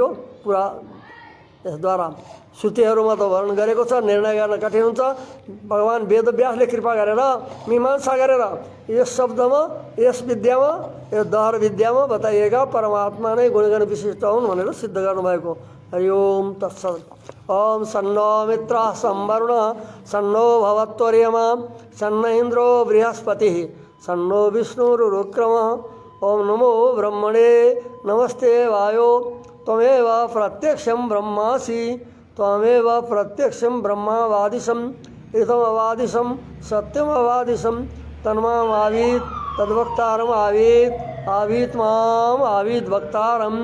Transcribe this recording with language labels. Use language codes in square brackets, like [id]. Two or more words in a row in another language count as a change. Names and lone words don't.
[ne] पुरा यसद्वारा श्रुतिहरूमा त वर्णन गरेको छ, निर्णय गर्न कठिन हुन्छ। भगवान् वेदव्यासले कृपा गरेर मीमांसा गरेर यस शब्दमा यस विद्यामा यस दहर विद्यामा बताइएका परमात्मा नै गुणगण विशिष्ट हुन् भनेर सिद्ध गर्नुभएको। [sa] हरि ओम तत्सत्। ओम सन्नो मित्रः संवरुण सन्नो भवत्वर्यमा सन्न इन्द्रो बृहस्पतिः सन्नो विष्णुरुक्रमः। ओम नमो ब्रह्मणे नमस्ते वायो त्वमेव प्रत्यक्षं ब्रह्मासि त्वमेव प्रत्यक्षं ब्रह्मावादिशम् इदमवादिशं सत्यमवादिशं तन्मामावीत् तद्वक्तारम् आवीत् आवीत् माम् आवीत् वक्तारम्।